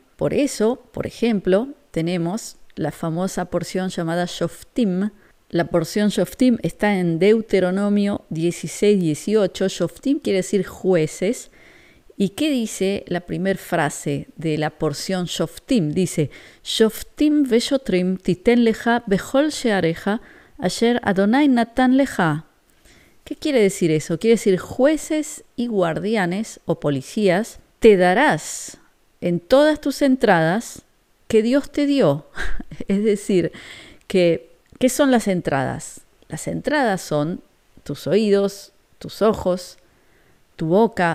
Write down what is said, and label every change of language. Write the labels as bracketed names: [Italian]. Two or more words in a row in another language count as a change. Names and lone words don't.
[Spanish] Por eso, por ejemplo, tenemos la famosa porción llamada Shoftim. La porción Shoftim está en Deuteronomio 16-18. Shoftim quiere decir jueces. ¿Y qué dice la primera frase de la porción Shoftim? Dice, [Hebrew] שופטים ושוטרים תתן לך בכל שעריך אשר אדוני נתן לך. [Spanish] ¿Qué quiere decir eso? Quiere decir jueces y guardianes o policías te darás en todas tus entradas que Dios te dio. Es decir, ¿qué son las entradas? Las entradas son tus oídos, tus ojos, tu boca.